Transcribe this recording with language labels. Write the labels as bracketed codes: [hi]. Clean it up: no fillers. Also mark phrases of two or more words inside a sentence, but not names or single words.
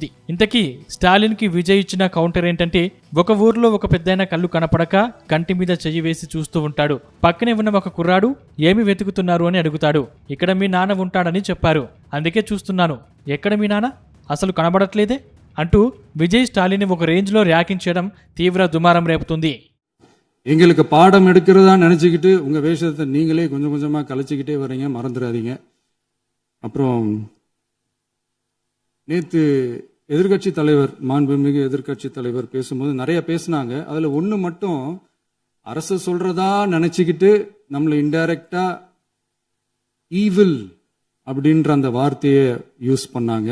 [te] ఇంతకీ స్టాలిన్ కి విజయ్ ఇచ్చిన కౌంటర్ ఏంటంటే, ఒక ఊర్లో ఒక పెద్దయిన కళ్ళు కనపడక కంటి మీద చెయ్యి వేసి చూస్తూ ఉంటాడు. పక్కనే ఉన్న ఒక కుర్రాడు ఏమి వెతుకుతున్నారు అని అడుగుతాడు. ఇక్కడ మీ నాన్న ఉంటాడని చెప్పారు, అందుకే చూస్తున్నాను. ఎక్కడ మీ నాన్న? అసలు కనబడట్లేదే అంటూ విజయ్ స్టాలిన్ ఒక రేంజ్ లో ర్యాకింగ్ చేయడం తీవ్ర దుమారం రేపుతుంది. [ta] எங்களுக்கு பாடம் எடுக்கிறதா நினைச்சுக்கிட்டு உங்க வேஷத்தை நீங்களே கொஞ்சம் கொஞ்சமா கலைச்சிக்கிட்டே வரீங்க, மறந்துடாதீங்க. அப்புறம் நேற்று எதிர்கட்சி தலைவர், மாண்புமிகு எதிர்கட்சி தலைவர் பேசும்போது நிறைய பேசினாங்க. அதுல ஒண்ணு மட்டும் அரசு சொல்றதா நினைச்சுக்கிட்டு நம்மளை [en] indirectly evil [ta] அப்படின்ற அந்த வார்த்தையை யூஸ் பண்ணாங்க.